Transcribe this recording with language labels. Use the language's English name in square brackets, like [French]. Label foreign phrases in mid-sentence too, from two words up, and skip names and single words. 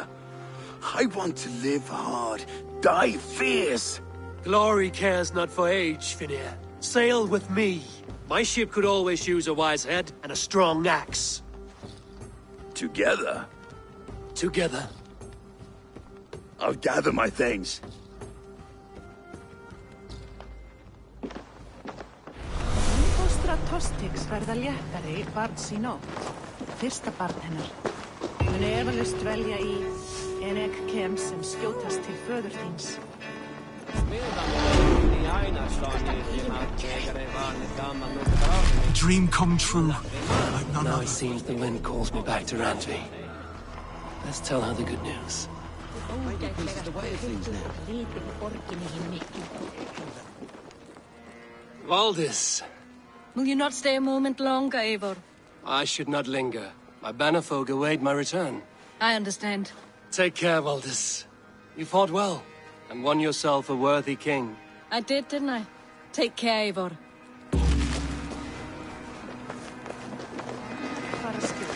[English] I want to live hard, die fierce. Glory cares not for age, Finnir. Sail with me. My ship could always use a wise head and a strong axe. Together? Together. I'll gather my things. [Icelandic] Fóstra Tostiks verða léttari barns í nótt. Fyrsta barn hennar. Mun efalaust dvelja í En ek kem sem skjótast til föðurþíns. [English] A dream come true, like none Now other. it seems the wind calls me back to Randvi. Let's tell her the good news. Valdis, Will you not stay a moment longer, Eivor? I should not linger. My bannerfolk await my return. I understand. Take care, Valdis. You fought well, and won yourself a worthy king. I did, didn't I? Take care, Eivor. [Icelandic] Fara skjótt.